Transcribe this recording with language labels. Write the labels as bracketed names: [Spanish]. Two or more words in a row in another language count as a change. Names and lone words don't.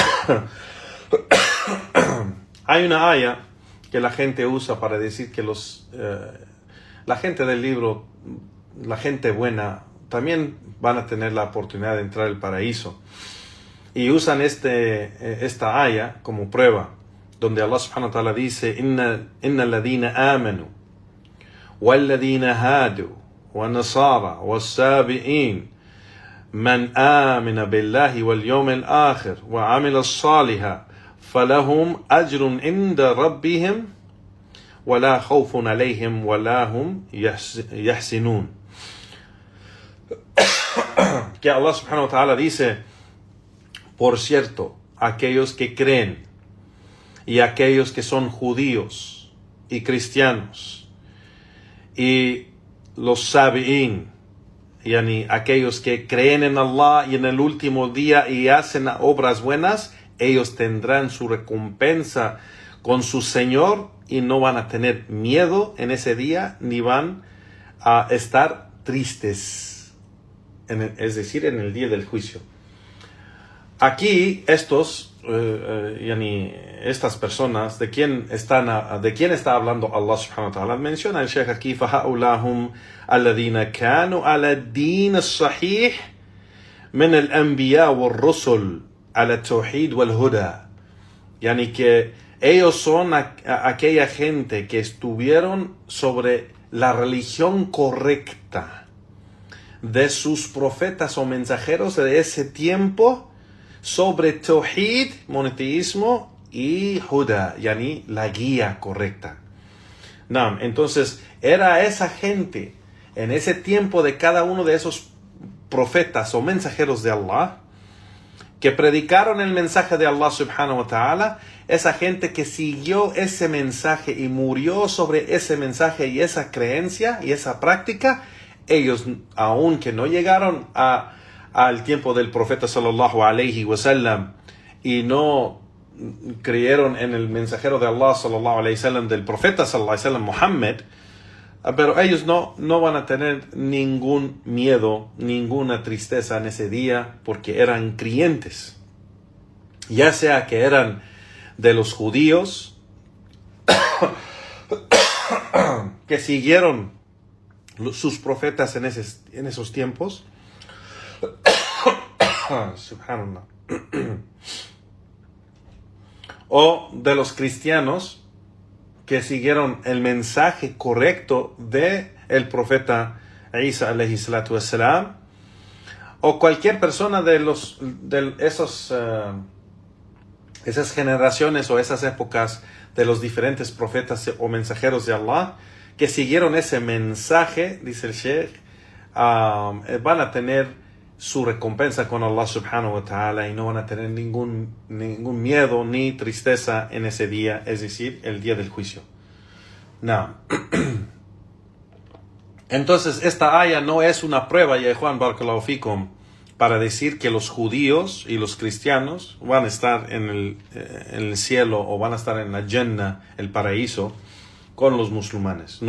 [Spanish] Hay una aya que la gente usa para decir que la gente del libro, la gente buena, también van a tener la oportunidad de entrar al paraíso. Y usan esta aya como prueba, donde Allah [Arabic] سبحانه وتعالى dice: إن الذين آمنوا والذين هادوا والنصارى والسابئين من آمن بالله واليوم الآخر وعمل الصالحا فلهم أجر عند ربهم ولا خوف عليهم ولا هم يحزنون. [Spanish] Que Allah [Arabic] سبحانه وتعالى [Spanish] dice, por cierto, aquellos que creen y aquellos que son judíos y cristianos y los sabi'in, yani aquellos que creen en Allah y en el último día y hacen obras buenas, ellos tendrán su recompensa con su Señor y no van a tener miedo en ese día ni van a estar tristes, es decir, en el día del juicio. Aquí estas personas, ¿de quién está hablando Allah [Arabic] سبحانه وتعالى? [Spanish] Menciona el Sheikh aquí, [Arabic] فَهَؤُلَاهُمْ الَّذِينَ كَانُوا عَلَى الدِّينِ الصَّحِيحِ مِنَ الْأَنْبِيَاءِ وَالرُّسُلِ عَلَى التَّوْحِيدِ وَالْهُدَى. [Spanish] Yani que ellos son aquella gente que estuvieron sobre la religión correcta de sus profetas o mensajeros de ese tiempo, sobre Tawhid, monoteísmo, y Huda, yani la guía correcta. Entonces, era esa gente en ese tiempo de cada uno de esos profetas o mensajeros de Allah que predicaron el mensaje de Allah [Arabic] سبحانه وتعالى, [Spanish] esa gente que siguió ese mensaje y murió sobre ese mensaje y esa creencia y esa práctica. Ellos, aunque no llegaron al tiempo del profeta [Arabic] صلى الله عليه وسلم [Spanish] y no creyeron en el mensajero de Allah [Arabic] صلى الله عليه وسلم, [Spanish] del profeta [Arabic] صلى الله عليه وسلم, [Spanish] Muhammad, pero ellos no van a tener ningún miedo, ninguna tristeza en ese día, porque eran creyentes, ya sea que eran de los judíos que siguieron sus profetas en esos tiempos, subhanallah, o de los cristianos que siguieron el mensaje correcto de el profeta Isa [Arabic] عليه الصلاة والسلام, [Spanish] o cualquier persona de esas generaciones o esas épocas de los diferentes profetas o mensajeros de Allah que siguieron ese mensaje, dice el Sheikh, van a tener su recompensa con Allah [Arabic] سبحانه وتعالى [Spanish] y no van a tener ningún miedo ni tristeza en ese día, es decir, el día del juicio. Entonces, esta aya no es una prueba, ya Juan [Arabic] بارك الله فيكم, [Spanish] para decir que los judíos y los cristianos van a estar en el cielo o van a estar en la Jannah, el paraíso, con los musulmanes.